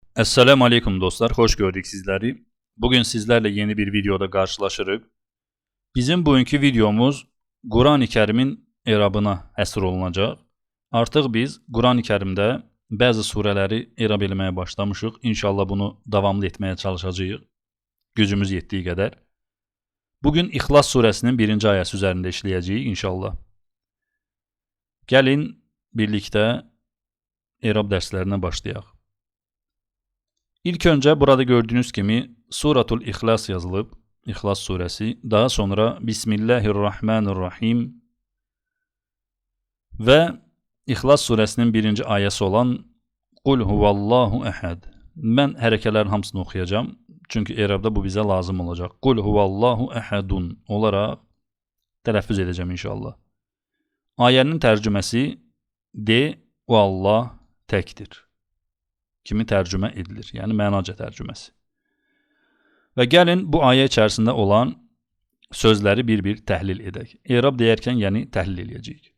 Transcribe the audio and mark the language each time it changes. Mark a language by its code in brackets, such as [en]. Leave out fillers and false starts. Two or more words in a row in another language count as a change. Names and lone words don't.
[ar] السلام عليكم [tr] dostlar, hoş gördük sizleri. Bugün sizlerle yeni bir videoda karşılaşırıq. [az] Bizim bugünkü videomuz Quran-ı Kərimin erabına həsr olunacaq. Artıq biz Quran-ı Kərimdə bəzi surələri erab eləməyə başlamışıq. İnşallah bunu davamlı etməyə çalışacağıq. Gücümüz yetdiyi qədər. Bugün İxlas surəsinin 1-ci ayəsi üzərində işləyəcəyik inşallah. Gəlin birlikdə erab dərslərinə başlayaq. [tr] İlk önce burada gördüğünüz gibi [ar] سورة الإخلاص [tr] yazılıb, İhlas suresi. Daha sonra Bismillahirrahmanirrahim ve İhlas suresinin 1-ci ayəsi olan [ar] قل هو الله أحد. [az] Ben hərəkələrin hamısını oxuyacağım. [tr] Çünkü erabda bu bize lazım olacak. [ar] قل هو الله أحدٌ [tr] olarak tələffüz edeceğim inşallah. [az] Ayənin tərcüməsi de o Allah təkdir kimi tərcümə edilir. Yəni mənaca tərcüməsi. Və gəlin bu ayə içərisində olan sözləri bir-bir təhlil edək. Erab deyərkən yəni təhlil edəcəyik.